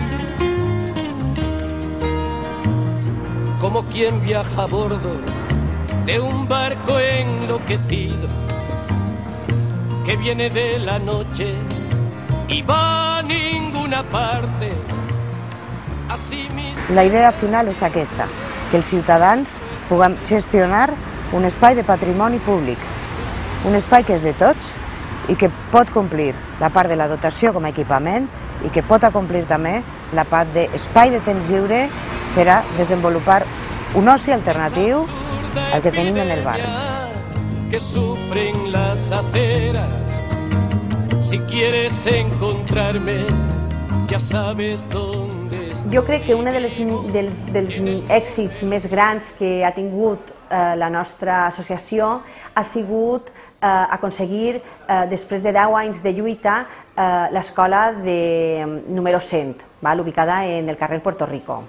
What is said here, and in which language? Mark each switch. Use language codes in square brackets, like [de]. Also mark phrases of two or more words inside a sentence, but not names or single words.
[es] Como quien viaja a bordo de un barco enloquecido que viene de la noche y va a ninguna parte. Así mismo... [ca] La idea final és aquesta, que els ciutadans puguem gestionar un espai de patrimoni públic, un espai que és de tots i que pot complir la part de la dotació com a equipament i que pot acomplir també la part d'espai de temps lliure per a desenvolupar un oci alternatiu al que tenim en el barri. [es] Que sufren las aceras. Si quieres encontrarme, ya sabes dónde estoy. [ca] Jo crec que un dels èxits més grans que ha tingut la nostra associació ha sigut aconseguir, després de 10 anys de lluita, l'escola número 100, ubicada en el carrer Puerto Rico.